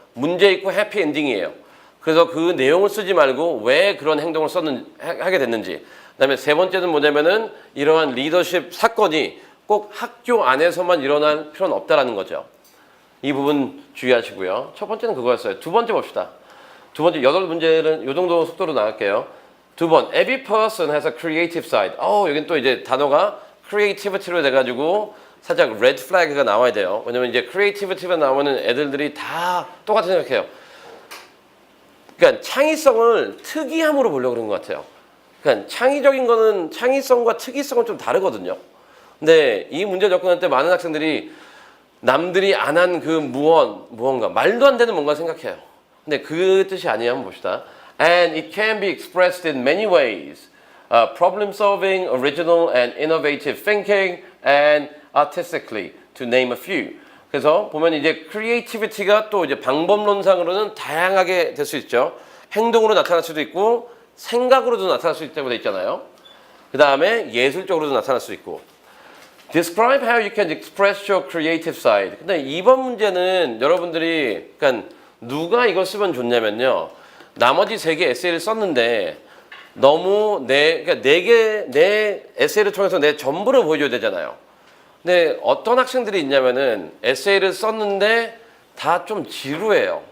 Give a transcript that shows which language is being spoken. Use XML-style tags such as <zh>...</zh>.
<ko>문제 있고 해피 엔딩이에요. 그래서 그 내용을 쓰지 말고 왜 그런 행동을 하게 됐는지. 그다음에 세 번째는 뭐냐면은 이러한 리더십 사건이 꼭 학교 안에서만 일어날 필요는 없다라는 거죠. 이 부분 주의하시고요. 첫 번째는 그거였어요. 두 번째 봅시다. 두 번째 8문제는 이 정도 속도로 나갈게요. 두 번,</ko> <en>every person has a creative side.</en> <ko>여긴 또 이제 단어가 creativity로 돼가지고 살짝 red flag가 나와야 돼요. 왜냐면 이제 creativity가 나오면 애들이 다 똑같이 생각해요. 그러니까 창의성을 특이함으로 보려고 그런 것 같아요. 그러니까 창의적인 거는 창의성과 특이성은 좀 다르거든요. 근데 이 문제 접근할 때 많은 학생들이 남들이 안 한 그 무언가 말도 안 되는 뭔가 생각해요. 근데 그 뜻이 아니에요. 한번 봅시다.</ko> <en>And it can be expressed in many ways. Problem solving, original and innovative thinking, and artistically, to name a few.</en> <ko>그래서 보면 이제 creativity가 또 이제 방법론상으로는 다양하게 될 수 있죠. 행동으로 나타날 수도 있고 생각으로도 나타날 수 있다고 돼 있잖아요. 그 다음에 예술적으로도 나타날 수 있고.</ko> <en>Describe how you can express your creative side.</en> <ko>근데 이번 문제는 여러분들이 그러니까 누가 이걸 쓰면 좋냐면요. 나머지 3개 에세이를 썼는데 너무 내 에세이를 통해서 내 전부를 보여줘야 되잖아요. 근데 어떤 학생들이 있냐면은 에세이를 썼는데 다 좀 지루해요.</ko>